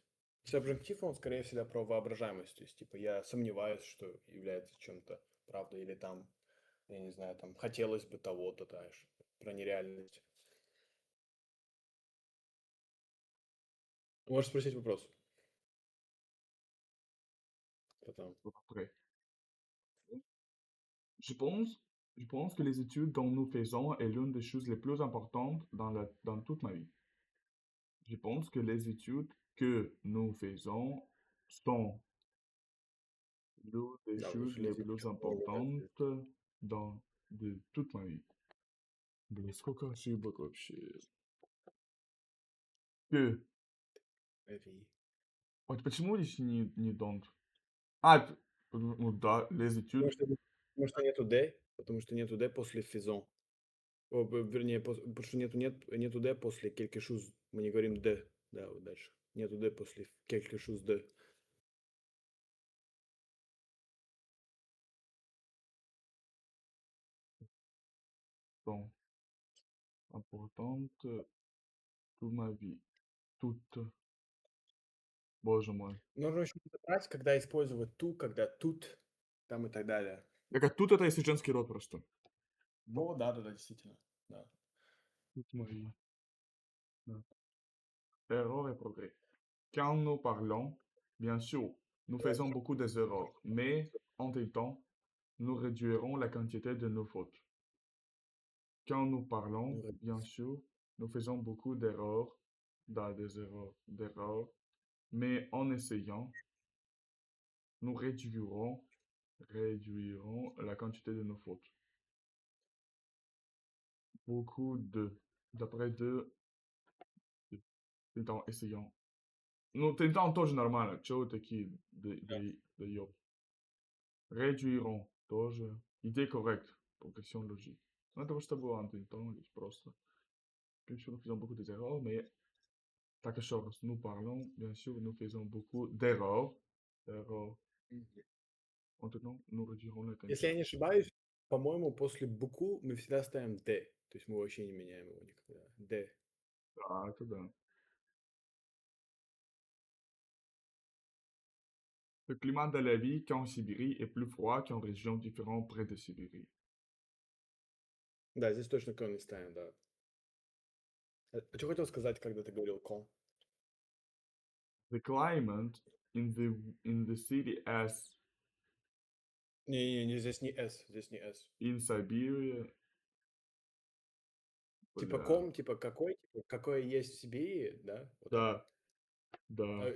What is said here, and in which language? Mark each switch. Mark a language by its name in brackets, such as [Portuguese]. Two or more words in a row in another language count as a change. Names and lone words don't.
[Russian] Субжунктив, он скорее всегда про воображаемость. То есть, типа, я сомневаюсь, что является чем-то правдой, или там, я не знаю, там, хотелось бы того-то, знаешь, про нереальность. Можешь спросить вопрос. Потом. [French] Après. Je pense, je pense que les études dont nous faisons est l'une des choses les plus importantes dans toute ma vie. Je pense que les études que nous faisons sont l'une des [Russian] Да, [French] choses [Russian] лучше [French] les [Russian] летит. [French] plus importantes dans de toute ma vie. [Russian] Блин, сколько ошибок вообще. Que. Вот почему здесь не don't? Ну да, [French] les études. [Russian] Потому что нету D, потому что нету D после faisons. Вернее, потому что нету D после [French] quelque chose. [Russian] Мы не говорим D. Да, вот дальше. Нету D после [French] quelque chose de. Sont importantes toute ma vie. Toute. [Russian] Боже мой. Нужно еще подобрать, когда использовать ту, когда тут, там и так далее. Так а тут это если женский род просто. Ну, да, действительно. Да. [French] Toute ma vie. Да. Erreur et progrès. Quand nous parlons, bien sûr, nous faisons beaucoup d'erreurs, mais en même temps, nous réduirons la quantité de nos fautes. Quand nous parlons, bien sûr, nous faisons beaucoup d'erreurs, d'erreurs, mais en essayant, nous réduirons la quantité de nos fautes. Beaucoup de, d'après tentons, essayons. [Russian] Ну, tentons тоже нормально, чего вы такие, да ёп. [French] Réduirons тоже. Idée correcte, progression logique. [Russian] Ну, это что было [French] en tentons, [Russian] здесь просто. [French] Bien sûr, nous faisons beaucoup d'erreurs, mais quelque chose, nous parlons, bien sûr, nous faisons beaucoup d'erreurs. Erreurs. Maintenant, nous réduirons la [Russian] Если [French] quantité. [Russian] я не ошибаюсь, по-моему, после «буку» мы всегда ставим «д». То есть мы вообще не меняем его никогда. «Д». Ah, это да. [French] Le climat de la vie qu'en Sibérie est plus froid qu'en régions différentes près de Sibérie. [Russian] Да, здесь точно «к» не ставим, да. А что хотел сказать, когда ты говорил «ко»? [English] The climate in the city as [Russian] Не, здесь не «с», здесь не «с». [English] in Siberia. [Russian] Типа Бля. «ком», типа «какой», типа «какое есть в Сибири», да? Вот так. Да, да.